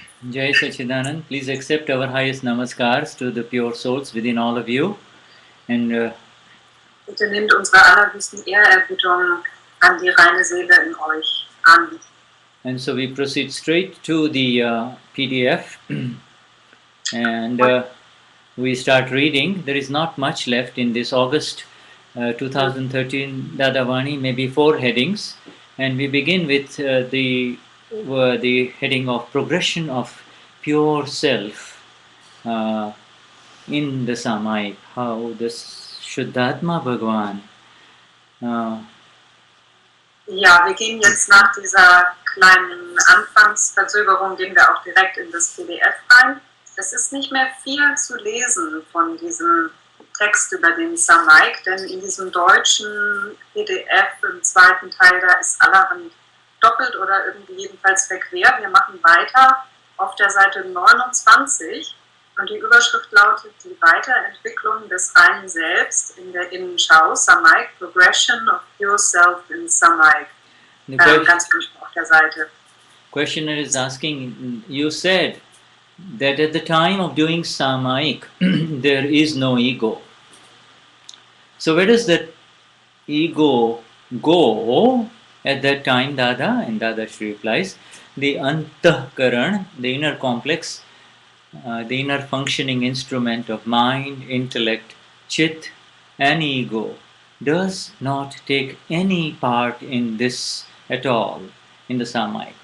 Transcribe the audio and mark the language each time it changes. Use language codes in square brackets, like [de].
[en] Jai Sachidanand, please accept our highest namaskars to the pure souls within all of you. And [de] bitte nehmt unsere allerhöchsten Ehrerbietung an die reine Seele in euch an. [en] And so we proceed straight to the PDF and we start reading. There is not much left in this August 2013 Dadavani, maybe 4 headings, and we begin with the heading of progression of pure self in the Samayik, how this Shuddhatma Bhagavan. [de] Ja, wir gehen jetzt nach dieser kleinen Anfangsverzögerung, gehen wir auch direkt in das PDF rein. Es ist nicht mehr viel zu lesen von diesem Text über den Samayik, denn in diesem deutschen PDF im 2. Teil, da ist allerhand doppelt oder irgendwie jedenfalls verquer. Wir machen weiter auf der Seite 29 und die Überschrift lautet die Weiterentwicklung des reinen Selbst in der Innenschau, Samayik, [en] Progression of Pure Self in Samayik. [de] Ganz einfach auch der Seite. [en] Questioner is asking, you said that at the time of doing Samayik, there is no ego. So where does that ego go at that time, Dada? And Dadashri replies, the antahkaran, the inner complex, the inner functioning instrument of mind, intellect, chit, and ego, does not take any part in this at all, in the Samayik.